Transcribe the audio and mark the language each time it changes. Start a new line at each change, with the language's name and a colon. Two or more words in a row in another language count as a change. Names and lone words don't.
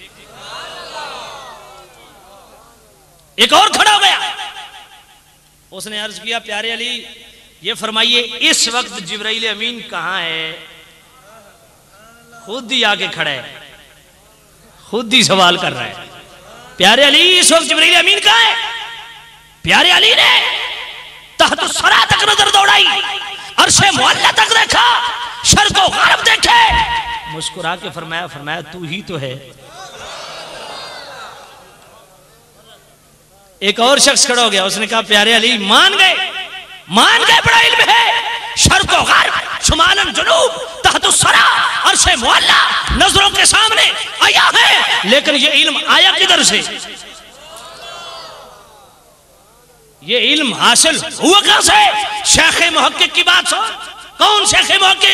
Hindi: एक और खड़ा हो गया, उसने अर्ज किया प्यारे अली ये फरमाइए इस वक्त जिब्राइल अमीन कहां है? खुद ही आके खड़ा है, खुद ही सवाल कर रहा है। प्यारे अली इस वक्त जिब्राइल अमीन कहां है? प्यारे अली ने तहत सरा तक नजर दौड़ाई, अर्शे मुअल्ला तक देखा, शर्क़ व ग़र्ब देखे, मुस्कुरा के फरमाया तू ही तो है। एक और शख्स खड़ा हो गया, उसने कहा प्यारे अली मान गए बड़ा इल्म है, शर्क़ व ग़र्ब शुमालन जुनूब तहत सरा अर्शे मुअल्ला नजरों के सामने आया है, लेकिन ये इल्म आया किधर से? ये इल्म हासिल हुआ कहां से? शेख मुहक्किक की बात सुन। कौन शेख मुहक्किक?